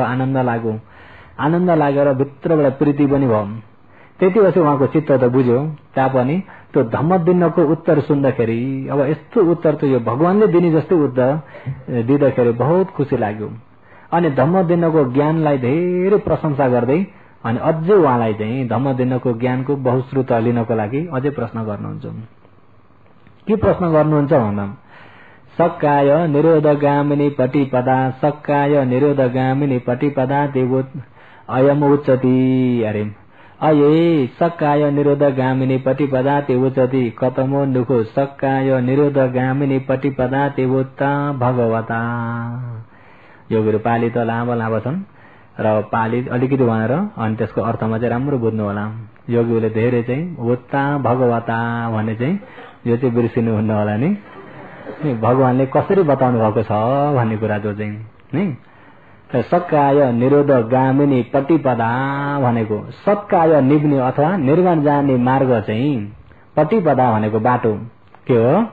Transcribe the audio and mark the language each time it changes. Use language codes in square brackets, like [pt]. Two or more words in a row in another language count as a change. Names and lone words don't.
[ne] आनन्द लागेर भित्रबाट प्रीति पनि भयो त्यति पछि उहाँको चित्त त बुझ्यो तापनि त्यो धम्मदिनको उत्तर सुन्दाखेरि अब यस्तो उत्तर त यो भगवानले दिने जस्तै उत्तर दिँदाखेरि बहुत खुसी लाग्यो अनि धम्मदिनको ज्ञानलाई धेरै प्रशंसा गर्दै अनि अझै उहाँलाई चाहिँ धम्मदिनको ज्ञानको बहुश्रुत लिनको लागि अझै प्रश्न गर्नुहुन्छ के प्रश्न गर्नुहुन्छ भन्दा [pi] सक्काय निरोधगामिनी पटिपदा सक्काय निरोधगामिनी पटिपदा देवो अयम उच्चति अरे अये सक्काय निरोधगामिनी पटिपदा तेवोचति कतमो दुखो सक्काय निरोधगामिनी पटिपदा तेवोत्ता भगवता [ne] योगहरू पाली त लामो छन् र पाली अलिकति भनेर अनि त्यसको अर्थमा चाहिँ राम्रो बुझ्नु होला योगीले धेरै चाहिँ [pi] उत्ता भगवता [ne] भन्ने चाहिँ यो चाहिँ बिर्सिनु हुन्न होला नि भगवानले कसरी बताउनु भएको छ भन्ने कुरा जो चाहिँ नि [pi] सक्काय निरोध गामिनी पटिपदा [ne] भनेको सत्काय निभ्ने अथवा निर्वाण जाने मार्ग चाहिँ पटिपदा भनेको बाटो के हो